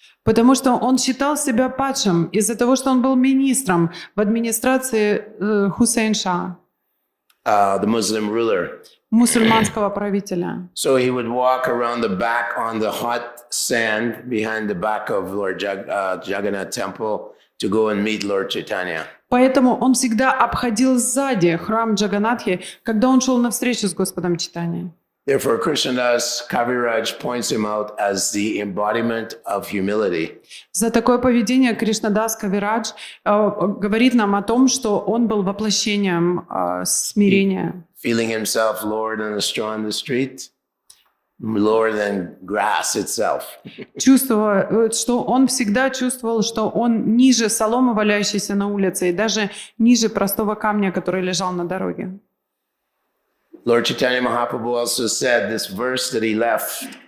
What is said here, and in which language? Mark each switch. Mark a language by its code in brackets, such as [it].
[ru] Потому что он считал себя падшим из-за того, что он был министром в администрации Хусейн Ша, [en] The Muslim ruler. [ru] мусульманского правителя. [en] So he would walk around the back on the hot sand behind the back of Lord Jagannath temple to go and meet Lord Chaitanya. [ru] Поэтому он всегда обходил сзади храм Джаганатхи, когда он шел на встречу с Господом Чайтаньей. [en] Therefore, Krishnadas Kaviraj points him out as the embodiment of humility. [ru] За такое поведение Кришнадас Кавирадж говорит нам о том, что он был воплощением смирения. [en] Feeling himself lower than a straw on the street, lower than grass itself. [ru] Чувствуя, что он всегда чувствовал, что он ниже соломы, валяющейся на улице, и даже ниже простого камня, который лежал на дороге. [en] Lord Chaitanya Mahaprabhu also said this verse that he left.